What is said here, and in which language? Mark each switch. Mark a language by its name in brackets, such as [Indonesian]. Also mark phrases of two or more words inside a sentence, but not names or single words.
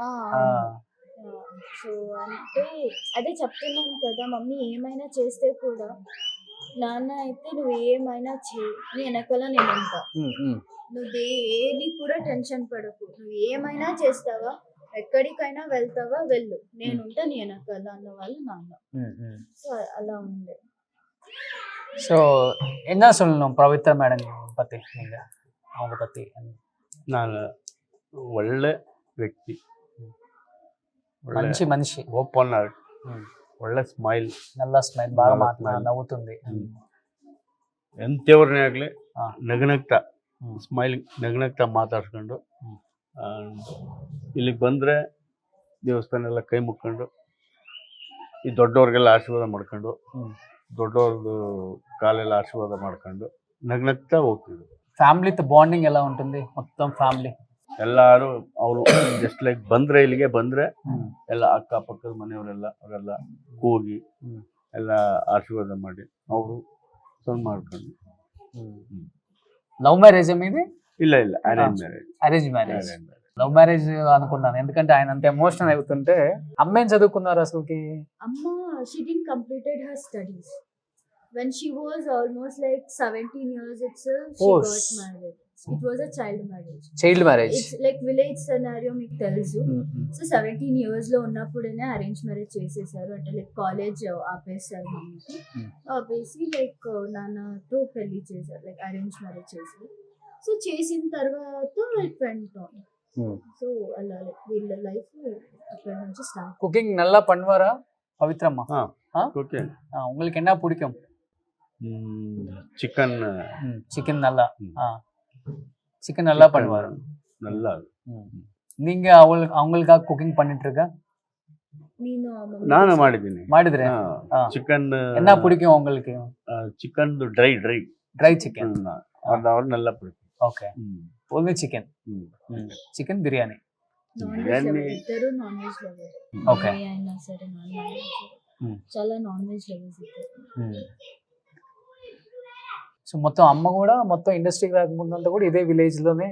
[Telugu] సో అంటే అదే చెప్తున్నాను కదా, మమ్మీ ఏమైనా చేస్తే కూడా నాన్న అయితే నువ్వు ఏమైనా చేయి, నీ వెనకాల నేను ఉంటా, నువ్వు ఏది కూడా టెన్షన్ పడకు, నువ్వు ఏమైనా చేస్తావా, ఎక్కడికైనా వెళ్తావా వెళ్ళు, నేనుంటా నీ వెనకాల అన్న వాళ్ళు నాన్న. సో అలా ఉండే. [Tamil] ஸோ என்ன சொல்லணும் பவித்ரா மேடம் பற்றி நீங்கள், அவங்க பற்றி? [Kannada] ನಾನು ಒಳ್ಳೆ ವ್ಯಕ್ತಿ, [Telugu] మంచి మనిషి, [English] open heart, [Kannada] ಒಳ್ಳೆ ಸ್ಮೈಲ್, [Telugu] నల్ల స్మైల్, బాగా నవ్వుతుంది. [Kannada] ಎಂತೆವ್ರನ್ನೇ ಆಗಲಿ ನಗನಗ್ತಾ ಸ್ಮೈಲಿಂಗ್ ನಗನಗ್ತಾ ಮಾತಾಡ್ಸ್ಕೊಂಡು ಇಲ್ಲಿಗೆ ಬಂದರೆ ದೇವಸ್ಥಾನ ಎಲ್ಲ ಕೈ ಮುಕ್ಕೊಂಡು ಈ ದೊಡ್ಡವ್ರಿಗೆಲ್ಲ ಆಶೀರ್ವಾದ ಮಾಡ್ಕೊಂಡು ದೊಡ್ಡವ್ರದ್ದು ಕಾಲೆಲ್ಲ ಆಶೀರ್ವಾದ ಮಾಡ್ಕೊಂಡು ನಗ್ನಗ್ತಾ ಹೋಗ್ತಿದ್ರು. [Telugu] ఫ్యామిలీతో బాండింగ్ ఎలా ఉంటుంది మొత్తం ఫ్యామిలీ? [Kannada] ಎಲ್ಲರೂ ಅವರು [English] just like [Kannada] ಬಂದರೆ ಇಲ್ಲಿಗೆ ಬಂದರೆ ಎಲ್ಲ ಅಕ್ಕಪಕ್ಕದ ಮನೆಯವರೆಲ್ಲ ಅವರೆಲ್ಲ ಕೂಗಿ ಎಲ್ಲ ಆಶೀರ್ವಾದ ಮಾಡಿ ಅವರು ಸಣ್ಣ ಮಾಡ್ಕೊಂಡು. [English] love marriage మీది? ಇಲ್ಲ arrange marriage. arrange marriage. love marriage [Telugu] అనుకున్నాను, ఎందుకంటే ఆయన అంత ఎమోషనల్ అవుతుంటే. అమ్మ ఏం చదువుకున్నారు అసలుకి? [English] Amma, she didn't completed her studies. When she was almost like 17 years itself, she Oh, got married. It was a child marriage. child marriage. It's like village scenario [Telugu] మీకు తెలుసు. సో 17 years లో ఉన్నప్పుడేనే [English] arrange marriage [Telugu] చేసేసారు. అంటే లైక్ కాలేజ్ ఆపేసారు మమ్మీకి. ఆపేసి లైక్ నాన్నతో పెళ్లి చేశారు, లైక్ [English] arrange marriage [Telugu] చేశారు. సో చేసిన తర్వాత [English] it went on. [Telugu] సో అలా లైక్ వీళ్ళ లైఫ్ అక్కడ నుంచి స్టార్ట్. [Tamil] குக்கிங் நல்லா பண்ணுவாரா பவித்ரம்மா? [Telugu] ఓకే. [Tamil] உங்களுக்கு என்ன பிடிக்கும்? [Telugu] చికెన్ [Tamil] சிக்கன் நல்லா. சிக்கன் நல்லா பண்ணுவாரு. நல்லா. நீங்க அவங்களுக்காக குக்கிங் பண்ணிட்டு இருக்க? [Telugu] నేను [Kannada] ನಾನು ಮಾಡಿದ್ದೀನಿ. ಮಾಡಿದ್ರೆ ಚಿಕನ್ [Tamil] என்ன பிடிக்கும் உங்களுக்கு? [English] chicken dry dry chicken. [Tamil] ಅದು நல்லா பிடிக்கும். [English] okay, only chicken. chicken biryani. non veg lover, ఇద్దరు non veg lover. [Telugu] ఓకే. అయినా సరే నాన్ వెజ్ చాలా [English] non veg lovers [Telugu] ఇద్దరు. సో మొత్తం అమ్మ కూడా మొత్తం ఇండస్ట్రీకి రాకముందు అంతా కూడా ఇదే విలేజ్ లోనే